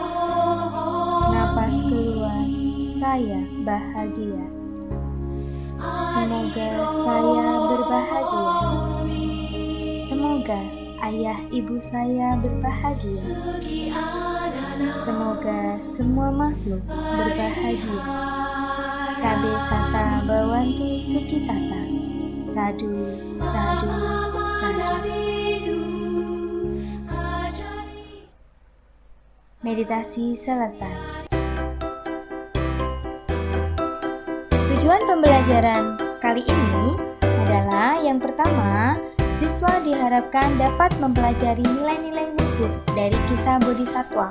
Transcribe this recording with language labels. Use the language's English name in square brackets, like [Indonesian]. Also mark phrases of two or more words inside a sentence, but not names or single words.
[Indonesian] Nafas keluar, saya bahagia. Semoga saya berbahagia. Semoga ayah ibu saya berbahagia. Semoga semua makhluk berbahagia. [Pali] Sabe sata bawantu sukitata. Sadhu, sadhu, sadhu. [Indonesian] Meditasi selesai. Tujuan pembelajaran kali ini adalah yang pertama, siswa diharapkan dapat mempelajari nilai-nilai luhur dari kisah Bodhisattva.